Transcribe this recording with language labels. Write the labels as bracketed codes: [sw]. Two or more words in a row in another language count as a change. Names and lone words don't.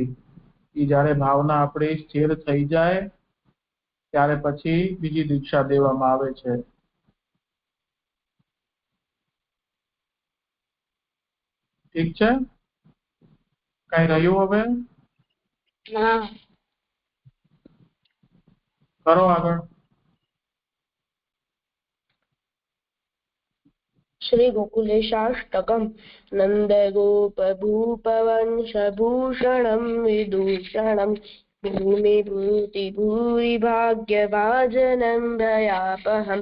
[gu] એ જયારે ભાવના આપણી સ્થિર થઈ જાય ત્યારે પછી બીજી દીક્ષા દેવામાં આવે છે. ઠીક છે? કઈ રહ્યું હવે? કરો આગળ. [sa] श्री गोकुलेशाष्टकम् नंद गोप भूपवंश भूषणं विदूषणं भूमिभूति भूरि भाग्य भाजनं भयापहं